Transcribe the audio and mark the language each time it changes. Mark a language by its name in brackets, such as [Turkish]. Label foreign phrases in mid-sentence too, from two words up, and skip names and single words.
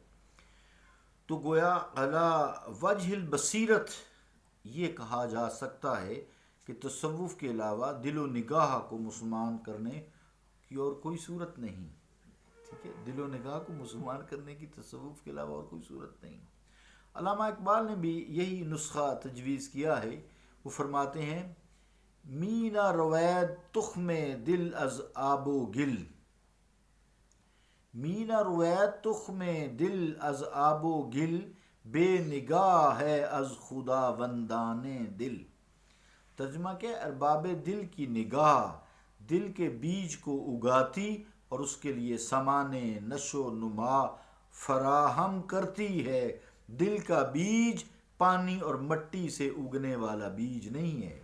[Urdu] تو گویا علی وجہ البصیرت یہ کہا جا سکتا ہے کہ تصوف کے علاوہ دل و نگاہ کو مسلمان کرنے کی اور کوئی صورت نہیں۔ ٹھیک ہے، دل و نگاہ کو مسلمان کرنے کی تصوف کے علاوہ اور کوئی صورت نہیں۔ علامہ اقبال نے بھی یہی نسخہ تجویز کیا ہے۔ وہ فرماتے ہیں: [Persian] مینا روید تخم دل از آب و گل، مینا روید تخم دل از آب و گل، بے نگاہ ہے از خداوندان دل. [Urdu] ترجمہ کیا ہے؟ ارباب دل کی نگاہ دل کے بیج کو اگاتی اور اس کے لیے سامان نشو و نما فراہم کرتی ہے. دل کا بیج پانی اور مٹی سے اگنے والا بیج نہیں ہے.